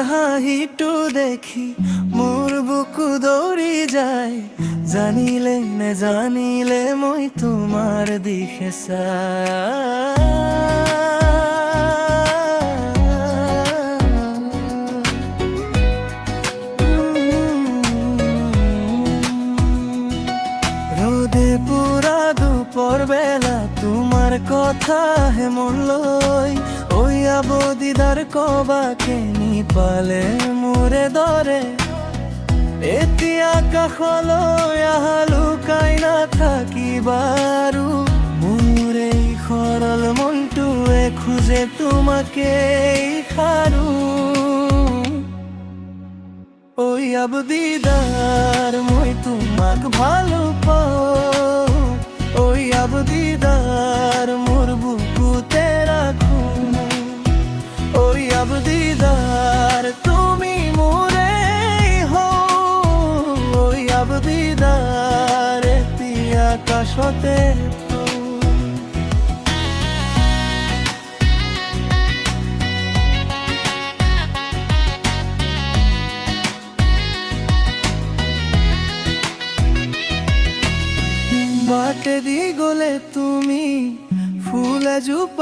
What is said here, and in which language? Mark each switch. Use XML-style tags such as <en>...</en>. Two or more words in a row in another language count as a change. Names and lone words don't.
<as>চাহিটো দেখি মোৰ বুকু দৌৰি যায় জানিলে নেজানিলে মই তোমাৰ দিশে</as> <bn>রোদে পুরা দুপর বেলা তোমার কথা</bn> <as>হে মন লই ওই আবদিদার কবাকে নি পালে মোরে দরে এতিয়া কাষলৈ লুকাই নাথাকিবাৰু মোৰে সৰল মনটোৱে খোজে তোমাকে ইশাৰো ওই আবদিদার মই তোমাক ভালো পাওঁ ওই আবদিদার মোর বুকুতে রাখো ওই আবদিদার তুমি মোরে ওই আবদিদার এতিয়া আকাশতে বাটে দি গলে তুমি ফুল এজোপা</as>